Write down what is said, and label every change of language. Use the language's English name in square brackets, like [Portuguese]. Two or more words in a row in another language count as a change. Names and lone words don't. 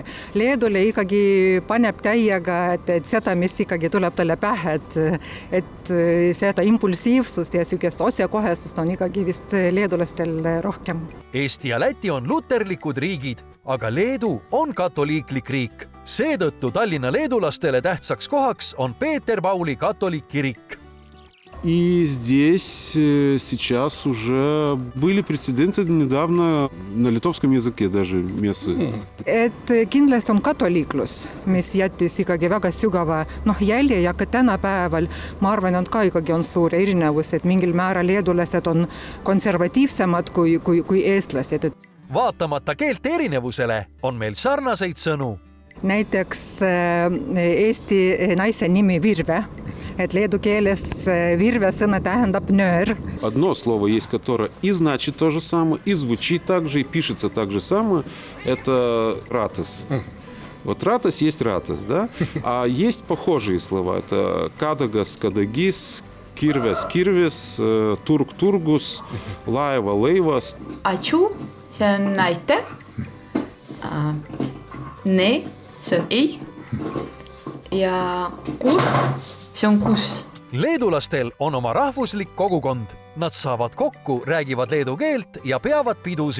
[Estonian] Leedule ikkagi paneb täiega, et seda, mis ikkagi tuleb talle pähe, et seda impulsiivsust ja sükest otsekohesust on ikkagi vist leedulastel rohkem. Eesti ja Läti on luterlikud riigid, aga Leedu on katoliiklik riik. Seetõttu Tallinna leedulastele tähtsaks kohaks on Peeter Pauli katoliikkirik. [Russian] И здесь сейчас уже были прецеденты недавно на литовском языке даже мессы. [Estonian] Et kindlasti on katoliiklus, mis jättis ikkagi väga sügava jälje ja ka tänapäeval ma arvan, et ka ikkagi on suur erinevus, et mingil määral leedulased on konservatiivsemad kui eestlased. Vaatamata keelte erinevusele on meil sarnaseid sõnu. Näiteks eesti naise nimi Virve, et leedu keeles Virve sõna tähendab nöör. [Russian] Одно слово есть, которое и значит то же самое, и звучит так же, и пишется так же самое. Это ратас. Вот ратас есть ратас, да? А есть похожие слова. Это кадагас, кадагис, кирвес, кирвес, тург, тургус, лаева, лейвас. [Estonian] Atšu, see on näite. Ne, see on ei. Ja kur, see on kus. Leedulastel on oma rahvuslik kogukond. Nad saavad kokku, räägivad leedu keelt ja peavad pidusid.